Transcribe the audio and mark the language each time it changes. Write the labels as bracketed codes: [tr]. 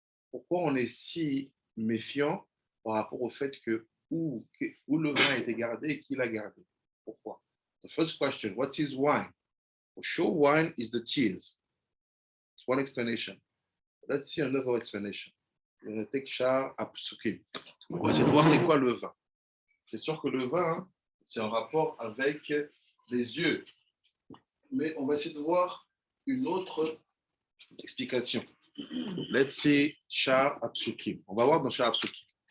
[fr] Pourquoi on est si méfiant par rapport au fait que où le vin a été gardé et qui l'a gardé? Pourquoi? [en] The first question, what is wine? For sure, wine is the tears. It's one explanation. Let's see another explanation. We're going to take Shah Apsukim. [fr] On va essayer de voir c'est quoi le vin. C'est sûr que le vin, c'est en rapport avec les yeux. Mais on va essayer de voir une autre explication. [en] Let's see Shah Apsukim. [fr] On va voir dans Shah Apsukim.